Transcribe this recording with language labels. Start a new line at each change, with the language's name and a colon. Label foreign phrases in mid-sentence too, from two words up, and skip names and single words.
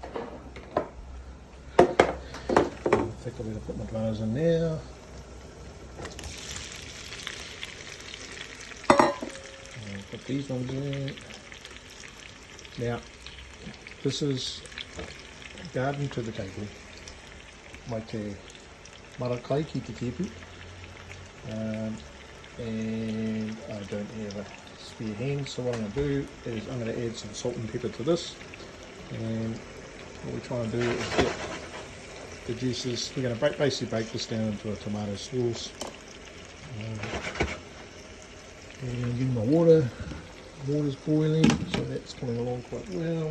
English: I think I'm going to put my tomatoes in now. And put these ones in. Now, this is garden to the table.
Māori: Mai te marakai ki te tepu.
English: And I don't have a spare hand, so what I'm going to do is I'm going to add some salt and pepper to this, and what we're trying to do is get the juices. We're going to basically break this down into a tomato sauce, and give my water's boiling, so that's coming along quite well.